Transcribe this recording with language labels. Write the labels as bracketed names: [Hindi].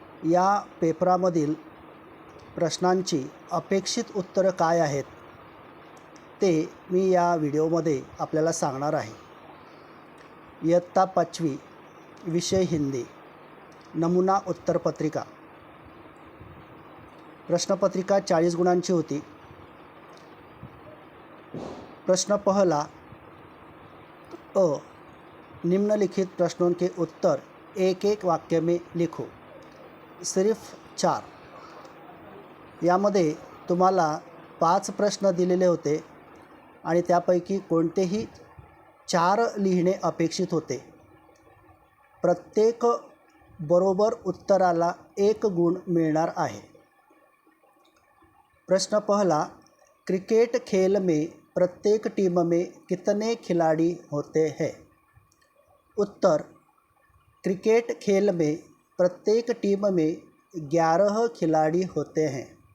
[Marathi] या पेपरामधील प्रश्नांची अपेक्षित उत्तरं काय आहेत ते मी या व्हिडिओमध्ये आपल्याला सांगणार आहे. इयत्ता 5वी विषय हिंदी नमुना उत्तरपत्रिका. प्रश्नपत्रिका 40 गुणांची होती. [Hindi] प्रश्न पहला, अ, निम्नलिखित प्रश्नों के उत्तर एक एक वाक्य में लिखो. सिर्फ 4. [Marathi] यामध्ये तुम्हाला 5 प्रश्न दिलेले होते आणि त्यापैकी कोणतेही 4 लिहिणे अपेक्षित होते. प्रत्येक बरोबर उत्तराला 1 गुण मिळणार आहे. [Hindi] प्रश्न पहला, क्रिकेट खेल में प्रत्येक टीम में कितने खिलाड़ी होते हैं? उत्तर, क्रिकेट खेल में प्रत्येक टीम में 11 खिलाड़ी होते हैं.